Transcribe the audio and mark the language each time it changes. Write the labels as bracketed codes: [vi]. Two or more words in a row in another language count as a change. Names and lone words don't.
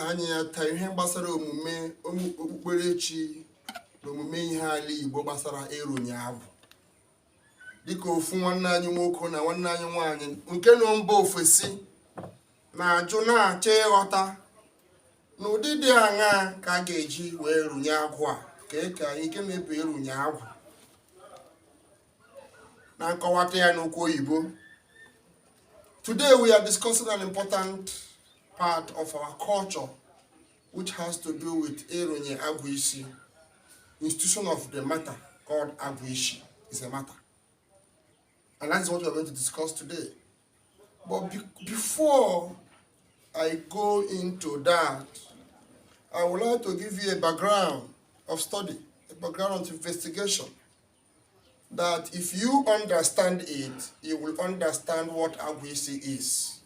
[ig] anya ya taa ihe gbasara omume okpukperechi na omume ihe ala Igbo gbasara ịrụnye agwụ dịka ofu nwanne anyị nwoke na nwanne anyị nwaanyị nke nọ mba ofesi na-ajụ na-achọ ịghọta n'ụdị dị aṅaa ka a ga-eji wee rụnye agwụ a ka anyị ike mebe ịrụnye agwụ na nkọwata ya n'okwu oyibo. [en] Today we are discussing an important part of our culture which has to do with [ig] ịrụnye agwụ isi. [en] Institution of the matter called [ig] agwụ isi [en] is a matter. And that's what we are going to discuss today. But before I go into that, I would like to give you a background of study, a background of investigation, that if you understand it, you will understand what agwisi is.